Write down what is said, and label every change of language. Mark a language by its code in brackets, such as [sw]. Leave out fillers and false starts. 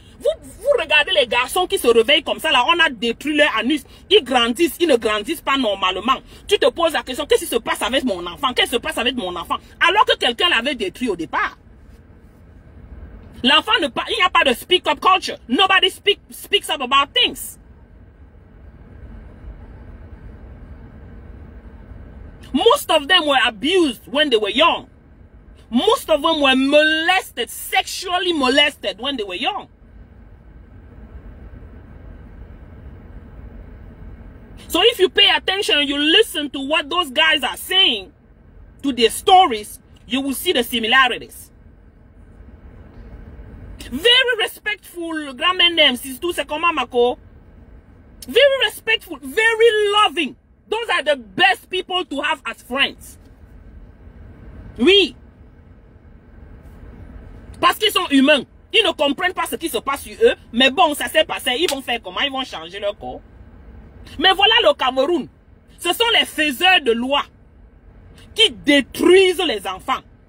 [fr] Vous regardez les garçons qui se réveillent comme ça, là, on a détruit leur anus. Ils grandissent, ils ne grandissent pas normalement. Tu te poses la question, qu'est-ce qui se passe avec mon enfant? Qu'est-ce qui se passe avec mon enfant? Alors que quelqu'un l'avait détruit au départ. L'enfant ne parle, il n'y a pas de speak-up culture. [en] Nobody speaks up about things. Most of them were abused when they were young. Most of them were molested, sexually molested when they were young. So if you pay attention and you listen to what those guys are saying, to their stories, you will see the similarities. [fr] Very respectful, grand-mère name, c'est tout, c'est comment Mako? [en] Very respectful, very loving. Those are the best people to have as friends. [fr] Oui. Parce qu'ils sont humains. Ils ne comprennent pas ce qui se passe sur eux. Mais bon, ça s'est passé. Ils vont faire comment? Ils vont changer leur corps. Mais voilà le Cameroun. Ce sont les faiseurs de loi qui détruisent les enfants.